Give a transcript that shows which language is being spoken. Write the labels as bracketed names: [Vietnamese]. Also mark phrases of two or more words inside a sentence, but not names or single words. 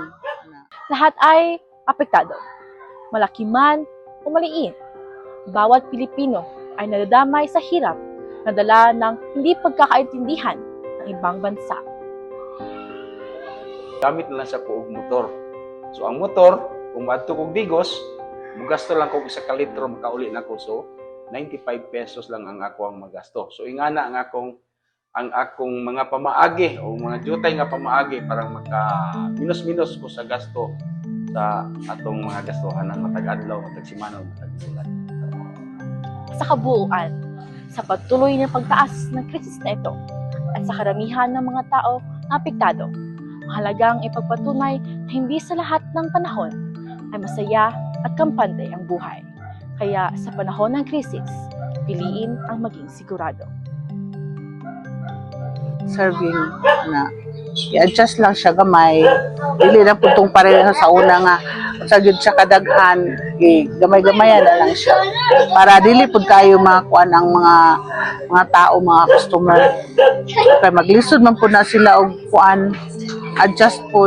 [Filipino] Lahat ay apektado. Malaki man o maliit, bawat Pilipino ay nadadamay sa hirap na dala ng hindi pagkakaintindihan ng ibang bansa. [Cebuano] Gamit na lang siya po og motor. So ang motor, kung madto kog Digos, mugasto lang kog 1 ka litro makauli na ko. So 95 pesos lang ang ako ang magasto. So ingana ang akong mga pamaagi o mga jutay nga pamaagi parang magka minus-minus ko sa gasto sa atong mga gastuhan ng matag adlaw, matag simana, matag bulan. [Filipino] Sa kabuuan, sa patuloy na pagtaas ng krisis na ito at sa karamihan ng mga tao na apektado, mahalagang ipagpatunay na hindi sa lahat ng panahon ay masaya at kampante ang buhay. Kaya sa panahon ng krisis, piliin ang maging sigurado. [Cebuano] Serving na i-adjust lang siya gamay. Dili lang putong pareho sa una nga sa jud sa kadaghan, gamay-gamayan na lang siya. Para dili pud kayo makuan ang mga tao, mga customer. Kay maglisod man pud na sila og kuan, adjust pud.